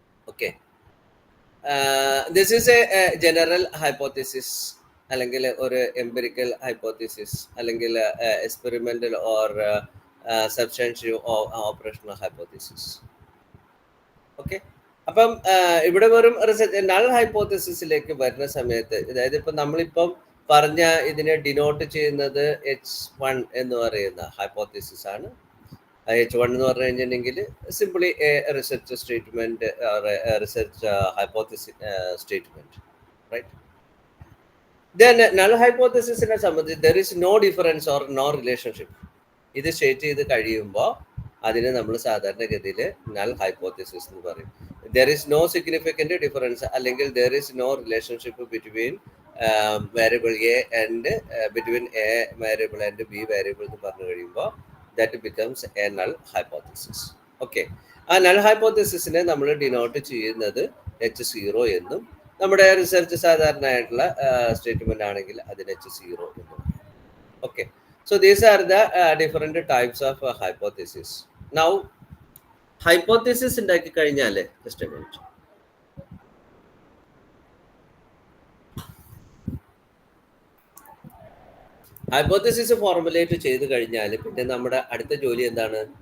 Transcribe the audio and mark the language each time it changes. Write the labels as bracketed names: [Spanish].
[English] Okay, this is a general hypothesis, [Malayalam] അല്ലെങ്കിൽ ഒരു [English] empirical hypothesis, അല്ലെങ്കിൽ experimental or substantive or operational hypothesis. [Malayalam] Okay, അപ്പം ഇവിടെ വെറും നൾ ഹൈപ്പോത്തിസിസിലേക്ക് വരുന്ന സമയത്ത്, അതായത് ഇപ്പം നമ്മളിപ്പം പറഞ്ഞ ഇതിനെ ഡിനോട്ട് ചെയ്യുന്നത് H1 എന്ന് പറയുന്ന ഹൈപ്പോത്തിസിസ് ആണ്. H1 എന്ന് പറഞ്ഞു കഴിഞ്ഞിട്ടുണ്ടെങ്കിൽ simply A research statement, research hypothesis statement, right? Then null ഹൈപ്പോത്തിസിസിനെ സംബന്ധിച്ച് [English] there is no difference or no relationship. [Malayalam] ഇത് സ്റ്റേറ്റ് ചെയ്ത് കഴിയുമ്പോൾ അതിന് നമ്മൾ സാധാരണഗതിയിൽ നൾ ഹൈപ്പോത്തിസിസ് എന്ന് പറയും. [English] there is no significant difference, അല്ലെങ്കിൽ there is no relationship between variable A and between A variable and B variable [Malayalam] എന്ന് പറഞ്ഞു കഴിയുമ്പോൾ [English] that becomes a null hypothesis. [Malayalam] Okay, ആ നൾ ഹൈപ്പോത്തിസിസിനെ നമ്മൾ ഡിനോട്ട് ചെയ്യുന്നത് H0 എന്നും, നമ്മുടെ റിസർച്ച് സാധാരണ ആയിട്ടുള്ള സ്റ്റേറ്റ്മെന്റ് ആണെങ്കിൽ അതിന് H0 എന്നും. [English] Okay, so these are the different types of hypothesis. [Malayalam] Now hypothesis ഉണ്ടാക്കി കഴിഞ്ഞാല് just A minute, hypothesis formulate ചെയ്ത് കഴിഞ്ഞാൽ പിന്നെ നമ്മുടെ അടുത്ത ജോലി എന്താണ്?